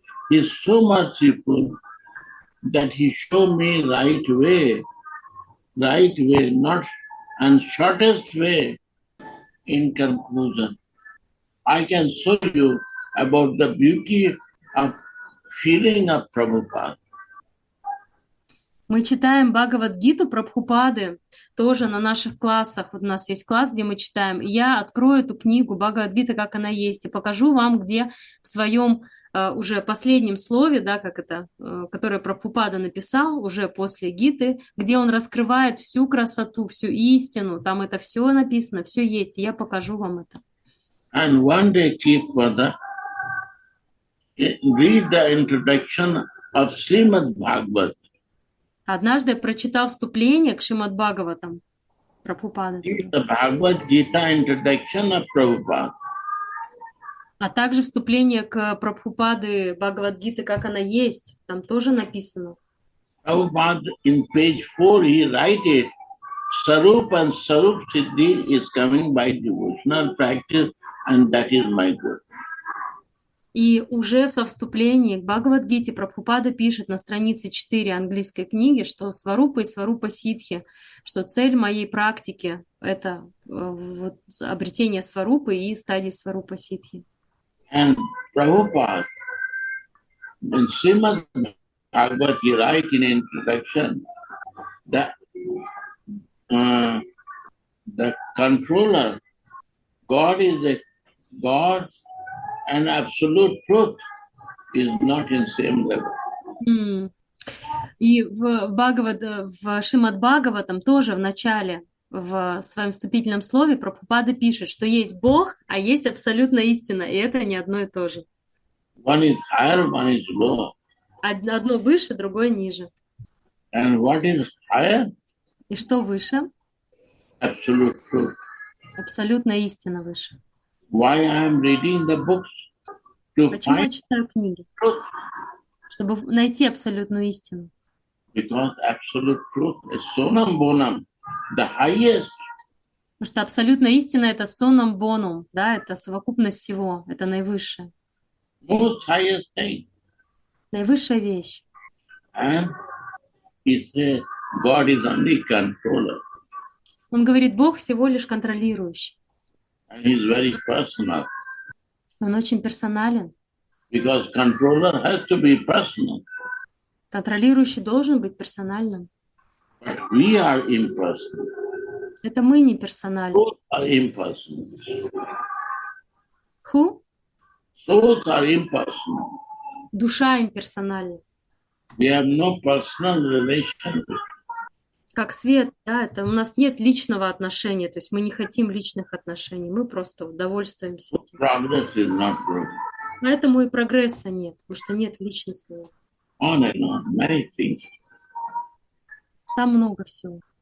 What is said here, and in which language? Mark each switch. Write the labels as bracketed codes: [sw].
[en] He is so merciful that he showed me right way, not and shortest way in conclusion. I can show you about the beauty of feeling of Prabhupada. [ru] Мы читаем Бхагавад-гиту Прабхупады тоже на наших классах. Вот у нас есть класс, где мы читаем. И я открою эту книгу Бхагавад-гита, как она есть, и покажу вам, где в своем уже последнем слове, да, как это, которое Прабхупада написал уже после гиты, где он раскрывает всю красоту, всю истину. Там это все написано, все есть. И я покажу вам это. [en] And one day keep further, read the introduction of Srimad Bhagavad. [ru] Однажды я прочитал вступление к Шримад Бхагаватам Прабхупады. [en] The Bhagavad Gita introduction of Prabhupada. [ru] А также вступление к Прабхупады Бхагавад-гиты, как она есть, там тоже написано. [en] Prabhupada in page 4 he write it, Sarup and Sarup Siddhi is coming by devotional practice and that is my good. [ru] И уже во вступлении к Бхагавад-гите Прабхупада пишет на странице 4 английской книги, что сварупа и сварупа ситхи, что цель моей практики — это вот, обретение сварупы и стадии сварупа ситхи. [en] And Prabhupada, in Srimad Bhagavad, he write in introduction that the controller, God is a God and absolute truth is not in same level. [ru] И в Шримад Бхагаватам тоже в начале, в своем вступительном слове Прабхупада пишет, что есть Бог, а есть абсолютная истина, и это не одно и то же. [en] One is higher, one is lower. [ru] Одно выше, другое ниже. [en] And what is higher? [ru] И что выше? [en] Absolute truth. [ru] Абсолютная истина выше. [en] Why I am reading the books? To [ru] Почему я [en] find [ru] читаю книги? [en] truth. [ru] Чтобы найти абсолютную истину. [en] Because absolute truth is sonam bonam, the highest. [ru] Потому что абсолютная истина — это sonam bonum, да, это совокупность всего, это наивысшее. [en] Most highest thing. [ru] Наивысшая вещь. [en] And he said, God is only controller. [ru] Он говорит, Бог всего лишь контролирующий. [en] And he is very personal. [ru] Он очень персонален. [en] Because controller has to be personal. [ru] Контролирующий должен быть персональным. [en] But we are impersonal. [ru] Это мы не персональны. [en] Souls are impersonal. Who? Souls are impersonal. [ru] Душа имперсональна. [en] We have no personal relation. [ru] Как свет, да, это у нас нет личного отношения, то есть мы не хотим личных отношений, мы просто удовольствуемся этим. [en] Progress is not good. [ru] Поэтому и прогресса нет, потому что нет личностного. [en] On and on, many things. [ru] Там много всего.